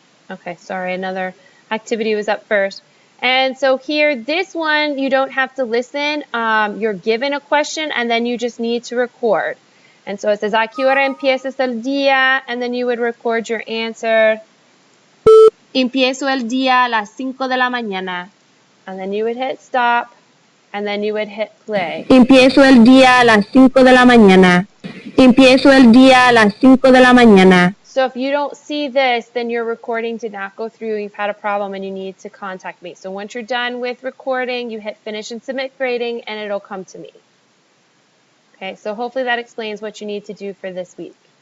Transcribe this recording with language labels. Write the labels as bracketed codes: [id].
[en] Okay, sorry, another activity was up first. And so here, this one, you don't have to listen. You're given a question, and then you just need to record. And so it says, [es] ¿A qué hora empiezas el día? [en] And then you would record your answer. [es] Empiezo el día a las 5 de la mañana. [en] And then you would hit stop, and then you would hit play. [es] Empiezo el día a las 5 de la mañana. Empiezo el día a las 5 de la mañana. [en] So if you don't see this, then your recording did not go through, you've had a problem, and you need to contact me. So once you're done with recording, you hit finish and submit grading, and it'll come to me. Okay, so hopefully that explains what you need to do for this week.